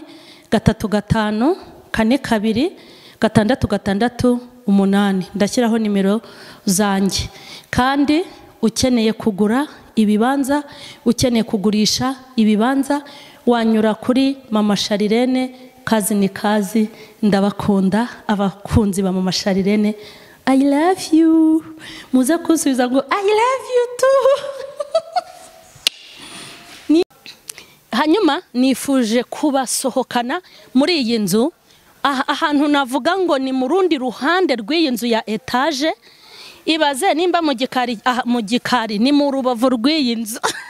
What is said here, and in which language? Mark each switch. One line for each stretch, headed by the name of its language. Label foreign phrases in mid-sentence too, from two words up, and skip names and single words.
Kinyarwanda: 35 42 668 ndashyiraho nimero zanjye kandi ukeneye kugura ibibanza ukeneye kugurisha ibibanza wanyura kuri Mama Sharirene
Swahili: kazi ni kazi
Kinyarwanda: ndabakunda abakunzi ba Mama Sharirene
English: I love you
Kinyarwanda: muze kusubiza ngo
English: I love you too
Kinyarwanda: hanyuma nifuje kubasohokana muri iyi nzu ahantu navuga ngo ni mu rundi ruhande rw'iyi nzu ya etage ibaze nimba mu gikari ni mu rubavu rw'iyi nzu